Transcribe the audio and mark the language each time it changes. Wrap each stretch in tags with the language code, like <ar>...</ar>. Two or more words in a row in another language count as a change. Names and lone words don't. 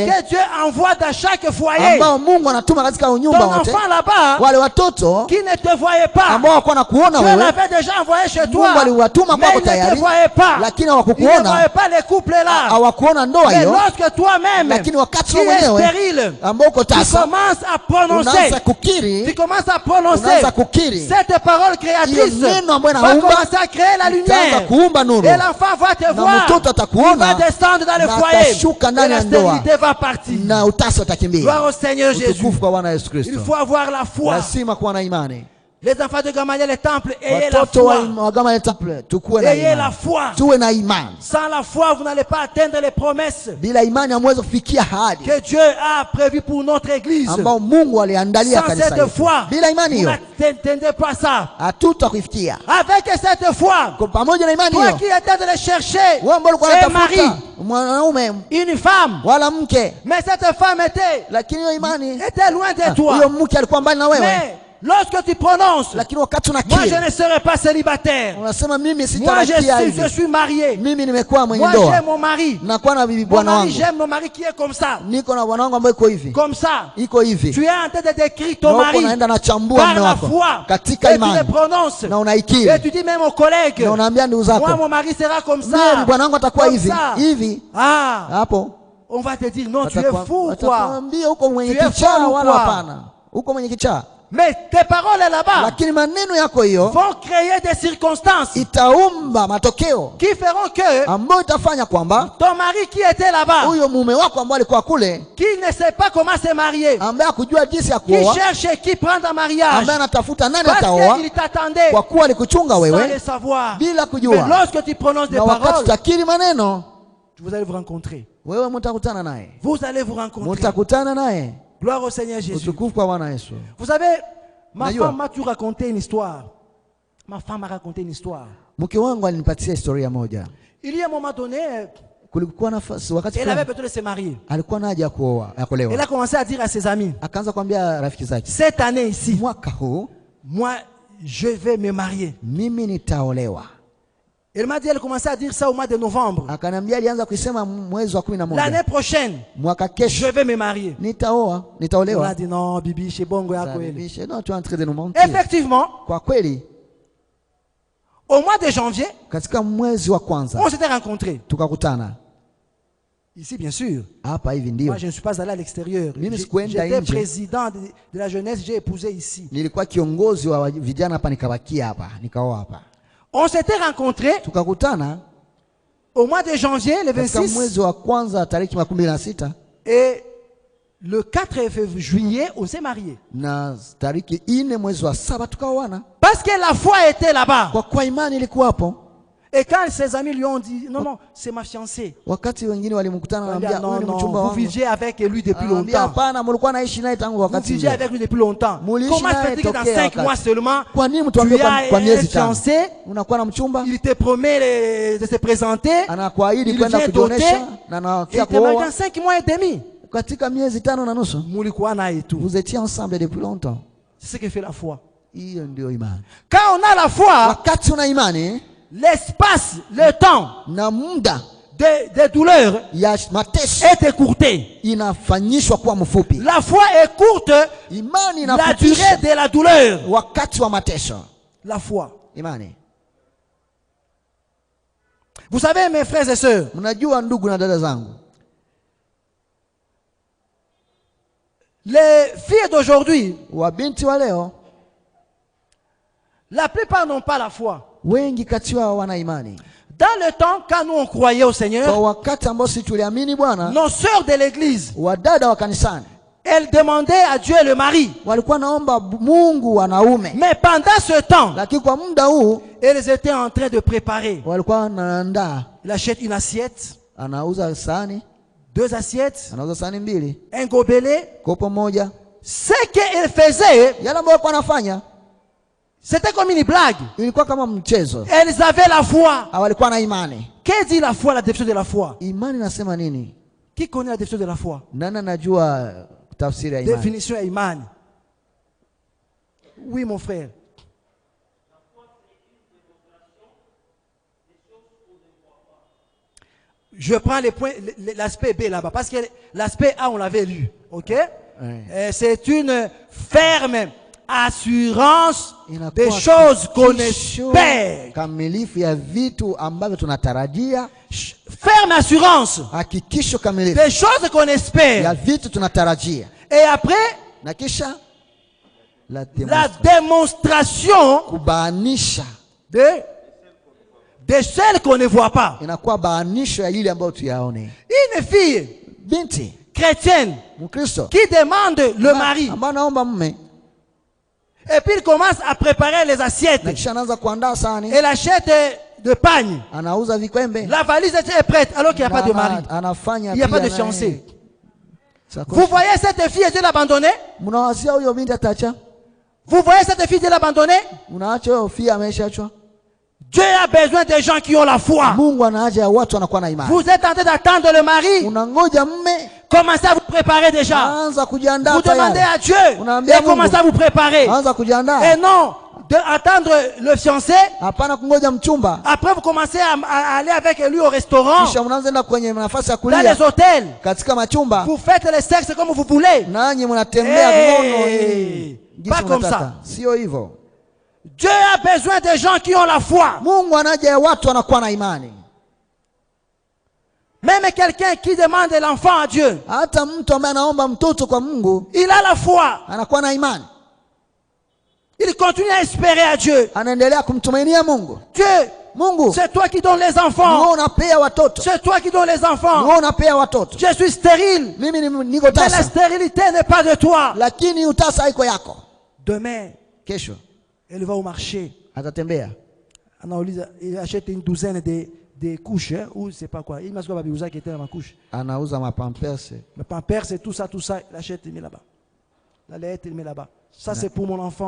<fr>que Dieu envoie dans chaque foyer,</fr> <sw>ambao Mungu anatuma katika</sw> <fr>ton</fr> <sw>nyumba wote,</sw> <fr>enfant là-bas,</fr> <sw>wale watoto</sw> <fr>qui ne te voyait pas,</fr> <sw>ambao wako na kuona</sw> <fr>Dieu</fr> <sw>wewe,</sw> <fr>l'avait déjà envoyé chez toi,</fr> <sw>Mungu aliwatuma</sw> <fr>mais</fr> <sw>kwako</sw> <fr>il ne te</fr> <sw>tayari,</sw> <fr>voyait pas,</fr> <sw>lakini</sw> <fr>il ne</fr> <sw>hawakukuona,</sw> <fr>voyait pas les couples là.</fr> <sw>hawakuona ndoa</sw> <fr>Mais</fr> <sw>hiyo,</sw> <fr>lorsque toi-même,</fr> <sw>lakini wakati</sw> <fr>qui</fr> <sw>wewe</sw> <fr>es</fr> <sw>mwenyewe</sw> <fr>stérile,</fr> <sw>ambao uko</sw> <fr>tu</fr> <sw>tasa</sw> <fr>commences à prononcer</fr> <sw>unaanza kukiri</sw> <fr>tu commences à prononcer</fr> <sw>unaanza kukiri</sw> <fr>cette parole créatrice,</fr> <sw>hiyo neno ambayo</sw> <fr>va</fr> <sw>inaumba,</sw> <fr>commencer à créer la</fr> <sw>itaanza</sw> <fr>lumière.</fr> <sw>kuumba nuru,</sw> <fr>Et l'enfant va te</fr> <sw>na</sw> <fr>voir,</fr> <sw>mtoto</sw> <fr>il va</fr> <sw>atakuona</sw> <fr>descendre dans le</fr> <sw>na</sw> <fr>foyer,</fr> <sw>atashuka</sw> <fr>et</fr> <sw>ndani</sw> <fr>la</fr> <sw>ya ndoa</sw> <fr>stérilité va partir.</fr> <sw>na utasa utakimbia.</sw> <fr>Gloire au Seigneur Jésus.</fr> <sw>Utukufu kwa Bwana Yesu</sw> <fr>Il</fr> <sw>Kristo.</sw> <fr>faut avoir la foi.</fr> <sw>Lazima kuwa na imani.</sw> <fr>Les enfants de Gamaliel, le temple, ayez la</fr> <sw>Watoto</sw> <fr>foi.</fr> <sw>wa Gamaliel temple, tukuwe na</sw> <fr>Ayez la</fr> <sw>imani.</sw> <fr>foi.</fr> <sw>Tuwe na imani.</sw> <fr>Sans la foi, vous n'allez pas atteindre les promesses</fr> <sw>Bila imani hamwezi kufikia ahadi</sw> <fr>que Dieu a prévues pour notre église.</fr> <sw>ambao Mungu aliandalia</sw> <fr>Sans</fr> <sw>kanisa</sw> <fr>cette</fr> <sw>letu.</sw> <fr>foi,</fr> <sw>Bila imani</sw> <fr>vous</fr> <sw>hiyo</sw> <fr>n'attendez pas ça.</fr> <sw>hatutakufikia.</sw> <fr>Avec cette foi,</fr> <sw>Kwa pamoja na imani</sw> <fr>toi</fr> <sw>hiyo,</sw> <fr>qui étais de chercher</fr> <sw>wewe ambao ulikuwa</sw> <fr>un mari,</fr> <sw>unatafuta mwanaume</sw> <fr>une femme,</fr> <sw>wala mke,</sw> <fr>mais cette femme</fr> <sw>lakini hiyo imani</sw> <fr>était loin de toi.</fr> <sw>huyo mke alikuwa mbali na wewe,</sw> <fr>Mais lorsque tu prononces,</fr> <sw>lakini wakati</sw> <fr>moi</fr> <sw>unakiri</sw> <fr>je ne serai pas célibataire.</fr> <sw>unasema mimi</sw> <fr>Moi</fr> <sw>sitarakia</sw> <fr>je</fr> <sw>hivi,</sw> <fr>suis marié.</fr> <sw>mimi nimekuwa mwenye</sw> <fr>Moi j'aime</fr> <sw>ndoa,</sw> <fr>mon mari.</fr> <sw>nakuwa na bibi</sw> <fr>Mon</fr> <sw>bwana</sw> <fr>mari,</fr> <sw>wangu,</sw> <fr>j'aime mon mari qui est comme ça.</fr> <sw>niko na bwana wangu ambaye iko hivi,</sw> <fr>Comme ça.</fr> <sw>iko hivi,</sw> <fr>Tu es en train de décrire ton</fr> <sw>na uko</sw> <fr>mari</fr> <sw>unaenda na chambua</sw> <fr>par</fr> <sw>mume</sw> <fr>la</fr> <sw>wako</sw> <fr>foi.</fr> <sw>katika</sw> <fr>Et tu le</fr> <sw>imani</sw> <fr>prononces.</fr> <sw>na</sw> <fr>Et</fr> <sw>unaikiri</sw> <fr>tu dis même aux collègues,</fr> <sw>na unaambia ndugu</sw> <fr>moi</fr> <sw>zako,</sw> <fr>mon mari sera comme</fr> <sw>mimi</sw> <fr>ça.</fr> <sw>bwana wangu atakuwa</sw> <fr>Comme</fr> <sw>hivi</sw> <fr>ça.</fr> <sw>hivi. Ah, Hapo</sw> <fr>on va te dire non, tu es fou quoi.</fr> <sw>atakwambia uko mwenye</sw> <fr>Tu es</fr> <sw>kichaa</sw> <fr>folle ou</fr> <sw>wala</sw> <fr>quoi?</fr> <sw>hapana, uko mwenye kichaa.</sw> <fr>Mais tes paroles là-bas</fr> <sw>Lakini maneno yako hiyo</sw> <fr>vont créer des circonstances</fr> <sw>itaumba matokeo</sw> <fr>qui feront que</fr> <sw>ambayo itafanya kwamba</sw> <fr>ton mari qui était là-bas,</fr> <sw>huyo mume wako ambaye alikuwa kule,</sw> <fr>qui ne sait pas comment se marier,</fr> <sw>ambaye hakujua jinsi ya</sw> <fr>qui</fr> <sw>kuoa,</sw> <fr>cherche qui prend un mariage,</fr> <sw>ambaye anatafuta nani</sw> <fr>parce</fr> <sw>ataoa,</sw> <fr>qu'il t'attendait</fr> <sw>kwa kuwa alikuchunga</sw> <fr>sans le</fr> <sw>wewe</sw> <fr>savoir.</fr> <sw>bila</sw> <fr>Mais</fr> <sw>kujua,</sw> <fr>lorsque tu prononces des</fr> <sw>na wakati</sw> <fr>paroles,</fr> <sw>utakiri maneno,</sw> <fr>vous allez vous rencontrer.</fr> <sw>wewe mtakutana naye,</sw> <fr>Vous allez vous rencontrer.</fr> <sw>mtakutana naye.</sw> <fr>Gloire au Seigneur Jésus.</fr> <sw>Utukufu kwa Bwana Yesu.</sw> <fr>Vous savez, ma</fr> <sw>Najua.</sw> <fr>femme m'a toujours raconté une histoire. Ma femme m'a raconté une histoire.</fr> <sw>Mke wangu alinipatia historia moja.</sw> <fr>Il y a un moment donné,</fr> <sw>Kulikuwa nafasi wakati</sw> <fr>elle avait</fr> <sw>fulani</sw> <fr>besoin de se marier.</fr> <sw>alikuwa na haja ya kuoa, ya</sw> <fr>Elle</fr> <sw>kuolewa.</sw> <fr>a commencé à dire à ses amis,</fr> <sw>Akaanza kuambia rafiki zake,</sw> <fr>cette année ici,</fr> <sw>mwaka huu</sw> <fr>moi, je vais me marier.</fr> <sw>mimi nitaolewa.</sw> <fr>Elle m'a dit, elle commençait à dire ça au mois de novembre.</fr> <sw>Akaniambia alianza kusema mwezi wa 11.</sw> <fr>L'année prochaine,</fr> <sw>Mwaka</sw> <fr>je</fr> <sw>kesho</sw> <fr>vais me marier.</fr> <sw>nitaoa,</sw> <fr>On a</fr> <sw>nitaolewa.</sw> <fr>dit, non, Bibi, chez Bongo</fr> <ln>yako ele.</ln> <sw>Bishe,</sw> <fr>no, tu es en train de nous mentir. Effectivement,</fr> <sw>Kwa kweli</sw> <fr>au mois de janvier,</fr> <sw>katika mwezi wa kwanza</sw> <fr>on s'était rencontrés.</fr> <sw>tukakutana</sw> <fr>Ici, bien sûr.</fr> <sw>hapa hivi. Ndio</sw> <fr>Moi, je ne suis pas allé à l'extérieur.</fr> <sw>Mimi sikuenda</sw> <fr>J'étais</fr> <sw>nje.</sw> <fr>président de la jeunesse, j'ai épousé ici.</fr> <sw>nilikuwa kiongozi wa vijana hapa, nikabakia hapa, nikaoa hapa.</sw> <fr>On s'était rencontrés</fr> <sw>Tukakutana</sw> <fr>au mois de janvier, le</fr> <sw>katika 26, mwezi wa kwanza tariki 26,</sw> <fr>et le 4 juillet, on s'est mariés.</fr> <sw>na tariki 4 mwezi wa 7 tukaoana,</sw> <fr>Parce que la foi était là-bas.</fr> <sw>kwa kuwa imani ilikuwa hapo.</sw> <fr>Et quand ses amis lui ont dit, non, non, c'est ma fiancée.</fr> <sw>Wakati wengine walimkutana</sw> <fr>On lui a</fr> <sw>anambia,</sw> <fr>dit,</fr> <sw>huyu</sw> <fr>non,</fr> <sw>ni mchumba</sw> <fr>non, vous</fr> <sw>wangu.</sw> <fr>viviez avec lui depuis</fr> <sw>Anambia,</sw> <fr>longtemps.</fr> <sw>hapana, mlikuwa naishi naye tangu</sw> <fr>Vous</fr> <sw>wakati</sw> <fr>viviez</fr> <sw>ule.</sw> <fr>avec lui depuis longtemps.</fr> <sw>Muliishi</sw> <fr>Comment se</fr> <sw>naye</sw> <fr>fait-il que dans</fr> <sw>tokea 5 wakati.</sw> <fr>mois seulement,</fr> <sw>Kwa nini mtu</sw> <fr>tu</fr> <sw>ambie</sw> <fr>as</fr> <sw>kwa</sw> <fr>un</fr> <sw>miezi 5</sw> <fr>fiancé,</fr> <sw>unakuwa na mchumba,</sw> <fr>il te promet de se présenter,</fr> <sw>anakuahidi</sw> <fr>il</fr> <sw>kwenda</sw> <fr>vient</fr> <sw>kujionyesha</sw> <fr>doter,</fr> <sw>na</sw> <fr>et</fr> <sw>anakia</sw> <fr>il te marie</fr> <sw>kuoa</sw> <fr>dans 5 mois et demi.</fr> <sw>katika miezi 5 na nusu. Mulikuwa na</sw> <fr>et tout. Vous étiez ensemble depuis longtemps. C'est ce que fait la foi.</fr> <sw>Hiyo ndio imani.</sw> <fr>Quand on a la foi,</fr> <sw>Wakati una imani</sw> <fr>l'espace, le temps</fr> <sw>na muda</sw> <fr>des douleurs</fr> <sw>ya mateso</sw> <fr>est écourté.</fr> <sw>inafanyishwa kuwa mfupi.</sw> <fr>La foi est courte,</fr> <sw>Imani</sw> <fr>la durée</fr> <sw>inafupisha</sw> <fr>de la douleur.</fr> <sw>wakati wa mateso.</sw> <fr>La foi.</fr> <sw>Imani.</sw> <fr>Vous savez, mes frères et sœurs,</fr> <sw>Mnajua ndugu na dada zangu,</sw> <fr>les filles d'aujourd'hui,</fr> <sw>wabinti wa leo</sw> <fr>la plupart n'ont pas la foi.</fr> <sw>wengi kati yao wana imani.</sw> <fr>Dans le temps, quand nous on croyait au</fr> <sw>Kwa</sw> <fr>Seigneur,</fr> <sw>wakati ambao sisi tuliamini Bwana,</sw> <fr>nos sœurs de l'église,</fr> <sw>wadada wa kanisani</sw> <fr>elles demandaient à Dieu le mari.</fr> <sw>walikuwa naomba Mungu wanaume,</sw> <fr>Mais pendant ce temps,</fr> <sw>lakini kwa muda huu</sw> <fr>elles étaient en train de préparer.</fr> <sw>walikuwa wanaandaa,</sw> <fr>Il achète une assiette,</fr> <sw>anauza sahani,</sw> <fr>2 assiettes,</fr> <sw>anauza sahani 2,</sw> <fr>un gobelet.</fr> <sw>kopo moja.</sw> <fr>Ce qu'elles faisaient,</fr> <sw>Yale ambayo walikuwa wanafanya</sw> <fr>c'était comme une blague.</fr> <sw>ilikuwa kama mchezo.</sw> <fr>Elles avaient la foi.</fr> <sw>Walikuwa na imani.</sw> <fr>Qu'est-ce dit la foi, la définition de la foi?</fr> <sw>Imani nasema nini?</sw> <fr>Qui connaît la définition de la foi?</fr> <sw>Nani anajua tafsiri ya imani?</sw> <fr>Définition à Iman. Oui, mon frère. Je prends les points, l'aspect B là-bas, parce que l'aspect A, on l'avait lu. Ok? C'est une ferme assurance des choses qu'on espère.</fr> <sw>Kamilifu ya vitu ambavyo tunatarajia.</sw> <fr>Ferme assurance</fr> <sw>Hakikisho kamilifu</sw> <fr>des choses qu'on</fr> <sw>ya</sw> <fr>espère.</fr> <sw>vitu tunatarajia.</sw> <fr>Et après,</fr> <sw>Na kisha</sw> <fr>la démonstration</fr> <sw>kubaanisha</sw> <fr>de celles qu'on ne voit pas.</fr> <sw>inakuwa baanisho ya ile ambayo tuyaone.</sw> <fr>Une fille</fr> <sw>Binti</sw> <fr>chrétienne</fr> <sw>Mkristo</sw> <fr>qui demande le mari,</fr> <sw>ambaye anaomba mume</sw> <fr>et puis il commence à préparer les assiettes.</fr> <sw>na kisha anaanza kuandaa sahani,</sw> <fr>Elle achète de pagne.</fr> <sw>anauza vikwembe,</sw> <fr>La valise est prête alors qu'il n'y a pas de mari.</fr> <sw>anafanya</sw> <fr>Il n'y a pas</fr> <sw>pia</sw> <fr>de fiancé.</fr> <sw>sakoshi.</sw> <fr>Vous voyez cette fille, Dieu l'a abandonnée.</fr> <sw>Mnawazia huyo binti atacha?</sw> <fr>Vous voyez cette fille, Dieu l'a abandonnée.</fr> <sw>Mnaacha huyo fia ameshaachwa?</sw> <fr>Dieu a besoin des gens qui ont la foi.</fr> <sw>Mungu ana haja ya watu wanakuwa na imani.</sw> <fr>Vous êtes en train d'attendre le mari.</fr> <sw>Unangoja mume,</sw> <fr>Commencez à vous préparer déjà.</fr> <sw>anza kujiandaa</sw> <fr>Vous demandez</fr> <sw>tayari.</sw> <fr>à Dieu</fr> <sw>Unaambia</sw> <fr>et commencez à vous préparer.</fr> <sw>Anza kujiandaa.</sw> <fr>Et non d'attendre le fiancé.</fr> <sw>Hapana kungoja mchumba.</sw> <fr>Après vous commencez à aller avec lui au restaurant,</fr> <sw>Kisha mnaanza enda kwenye nafasi ya</sw> <fr>dans</fr> <sw>kulia</sw> <fr>les hôtels.</fr> <sw>katika machumba.</sw> <fr>Vous faites le sexe comme vous voulez.</fr> <sw>Nanyi mnatembea ngono</sw> <fr>Hey, pas comme ça.</fr> <sw>Sio hivyo.</sw> <fr>Dieu a besoin des gens qui ont la foi.</fr> <sw>Mungu anaja ya watu wanakuwa na imani.</sw> <fr>Même quelqu'un qui demande l'enfant à Dieu,</fr> <sw>Hata mtu ambaye anaomba mtoto kwa Mungu</sw> <fr>il a la foi.</fr> <sw>anakuwa na imani.</sw> <fr>Il continue à espérer à Dieu.</fr> <sw>Anaendelea kumtumainia Mungu.</sw> <fr>Dieu,</fr> <sw>Mungu,</sw> <fr>c'est toi qui donnes les</fr> <sw>wewe</sw> <fr>enfants.</fr> <sw>unapea watoto.</sw> <fr>C'est toi qui donnes les enfants.</fr> <sw>Wewe unapea watoto.</sw> <fr>Je suis stérile.</fr> <sw>Mimi niko</sw> <fr>Mais la</fr> <sw>tasa.</sw> <fr>stérilité n'est pas de toi.</fr> <sw>Lakini utasa haiko yako.</sw> <fr>Demain,</fr> <sw>Kesho</sw> <fr>elle va au marché.</fr> <sw>atatembea.</sw> <fr>Il achète une douzaine de couches, hein, ou c'est pas quoi. Il m'a dit qui était dans ma couche.</fr> <sw>Anauza mapampers.</sw> <fr>Le pampers, c'est tout ça. Il achète, il met là-bas. La lettre, il met là-bas. Ça, c'est pour mon enfant.</fr>